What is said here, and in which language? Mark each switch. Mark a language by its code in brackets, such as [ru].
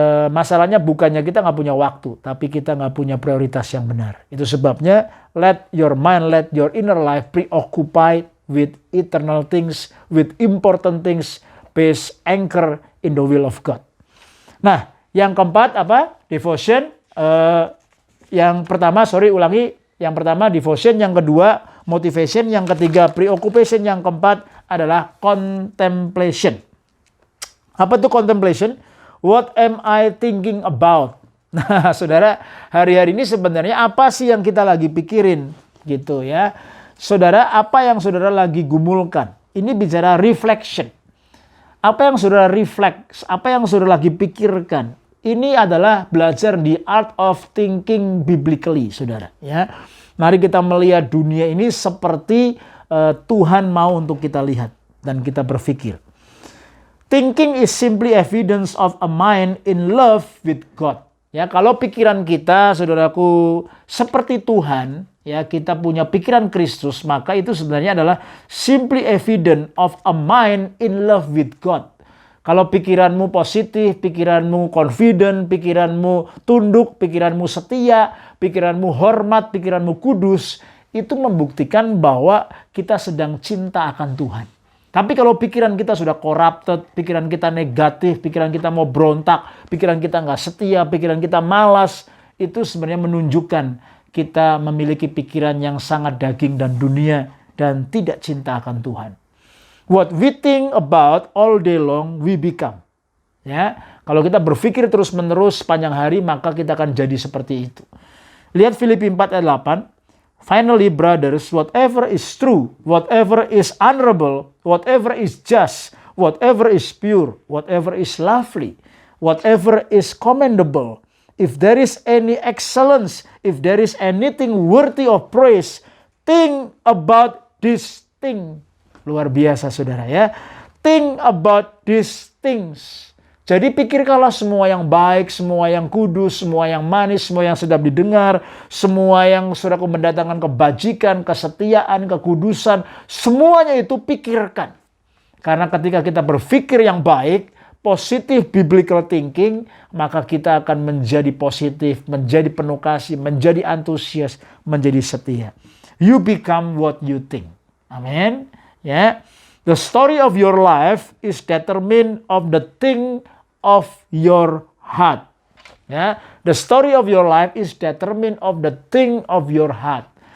[id] Masalahnya bukannya kita nggak punya waktu, tapi kita nggak punya prioritas yang benar. Itu sebabnya [en] let your mind, let your inner life preoccupied with eternal things, with important things, based anchor in the will of God. [id] Nah, yang keempat apa? Devotion. Yang pertama, Yang pertama devotion, yang kedua motivation, yang ketiga preoccupation, yang keempat adalah contemplation. Apa itu contemplation? [en] What am I thinking about? [id] Nah, saudara, hari-hari ini sebenarnya apa sih yang kita lagi pikirin gitu ya. Saudara, apa yang saudara lagi gumulkan? Ini bicara reflection. Apa yang saudara reflect? Apa yang saudara lagi pikirkan? Ini adalah belajar [en] the art of thinking biblically, [id] saudara. Ya, mari kita melihat dunia ini seperti Tuhan mau untuk kita lihat dan kita berpikir. [en] Thinking is simply evidence of a mind in love with God. [id] Ya, kalau pikiran kita, saudaraku, seperti Tuhan, ya, kita punya pikiran Kristus, maka itu sebenarnya adalah [en] simply evidence of a mind in love with God. [id] Kalau pikiranmu positif, pikiranmu confident, pikiranmu tunduk, pikiranmu setia, pikiranmu hormat, pikiranmu kudus, itu membuktikan bahwa kita sedang cinta akan Tuhan. Tapi kalau pikiran kita sudah corrupted, pikiran kita negatif, pikiran kita mau berontak, pikiran kita nggak setia, pikiran kita malas, itu sebenarnya menunjukkan kita memiliki pikiran yang sangat daging dan dunia dan tidak cinta akan Tuhan. [en] What we think about all day long, we become. [id] Ya, kalau kita berpikir terus-menerus sepanjang hari, maka kita akan jadi seperti itu. Lihat Filipi 4 ayat 8. [en] Finally, brothers, whatever is true, whatever is honorable, whatever is just, whatever is pure, whatever is lovely, whatever is commendable, if there is any excellence, if there is anything worthy of praise, think about this thing. [id] Luar biasa, saudara ya. [en] Think about these things. [id] Jadi pikirkanlah semua yang baik, semua yang kudus, semua yang manis, semua yang sedap didengar, semua yang saudaraku mendatangkan kebajikan, kesetiaan, kekudusan, semuanya itu pikirkan. Karena ketika kita berpikir yang baik, positif biblical thinking, maka kita akan menjadi positif, menjadi penuh kasih, menjadi antusias, menjadi setia. [en] You become what you think. Amin. Ya. The story of your life is determined of the thing of your heart. Ya, the story of your life is determined of the thing of your heart.